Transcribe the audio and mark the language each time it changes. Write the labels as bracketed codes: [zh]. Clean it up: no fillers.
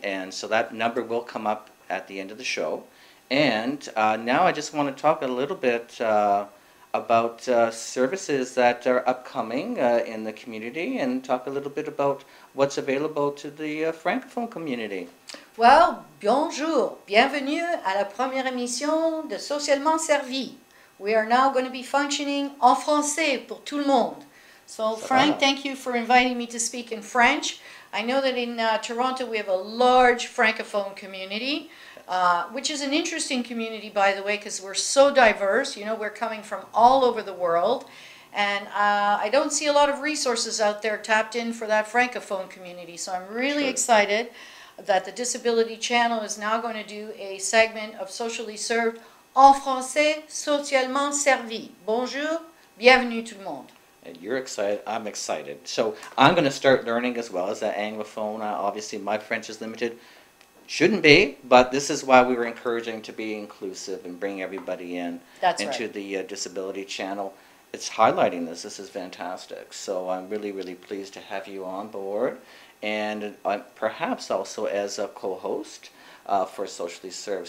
[en] And so that number will come up at the end of the show. And now I just want to talk a little bit about services that are upcoming in the community and talk a little bit about what's available to the Francophone community. [fr] Well, bonjour. Bienvenue à la première émission de Socialement Servi. [en] We are now going to be functioning [fr] en français pour tout le monde. [en] So Frank, thank you for inviting me to speak in French. I know that in Toronto we have a large Francophone community, which is an interesting community, by the way, because we're so diverse. You know, we're coming from all over the world. And I don't see a lot of resources out there tapped in for that Francophone community. So I'm really excited that the Disability Channel is now going to do a segment of Socially Served [fr] en français, socialement servi. Bonjour, bienvenue tout le monde. [en] And you're excited, I'm excited. So I'm going to start learning as well as an Anglophone. Obviously my French is limited. Shouldn't be, but this is why we were encouraging to be inclusive and bring everybody in into the Disability Channel. It's highlighting this. This is fantastic. So I'm really pleased to have you on board, and perhaps also as a co-host for Socially Served.